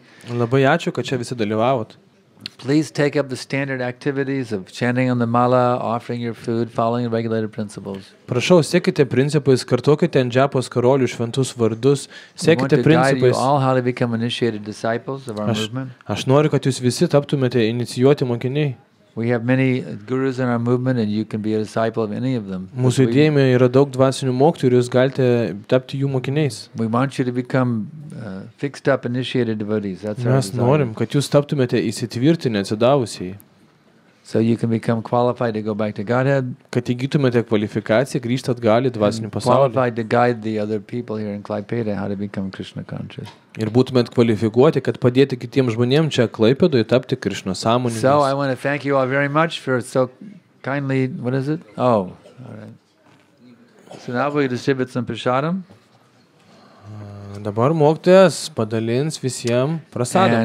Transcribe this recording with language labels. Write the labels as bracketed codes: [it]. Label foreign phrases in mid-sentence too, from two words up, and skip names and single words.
[lt] Labai ačiū, kad čia visi dalyvavot. [en] Please take up the standard activities of chanting on the mala, offering your food, following the regulated principles. [lt] Prašau, sekite principais, kartokite ant džepos karolių šventus vardus, [en] We want [lt] sekite [en] to guide you [lt] principais. [en] all how to become initiated disciples of our movement. [lt] Aš noriu, kad jūs visi taptumėte inicijuoti mokiniai. [en] We have many gurus in our movement and you can be a disciple of any of them. [lt] Mūsų judėjime yra daug dvasinių mokytojų ir jūs galite tapti jų mokiniais. [en] We want you to become fixed up, initiated devotees. That's our [lt] Mes [en] desire. [lt] norim, kad jūs taptumėte įsitvirtinę atsidavusiai. [en] So you can become qualified to go back to Godhead. [lt] Kad įgytumėte kvalifikaciją, grįžti atgal į dvasinį pasaulį. [en] Qualified to guide the other people here in Klaipėda how to become Krishna conscious. [lt] Ir būtumėt kvalifikuoti, kad padėti kitiems žmonėms čia Klaipėdoje tapti Krishna [en] So I [lt] sąmoningais. [en] want to thank you all very much for so kindly, what is it? Oh, all right. So now we distribute some prasadam. [lt] Dabar mokytojas padalins visiems prasadą.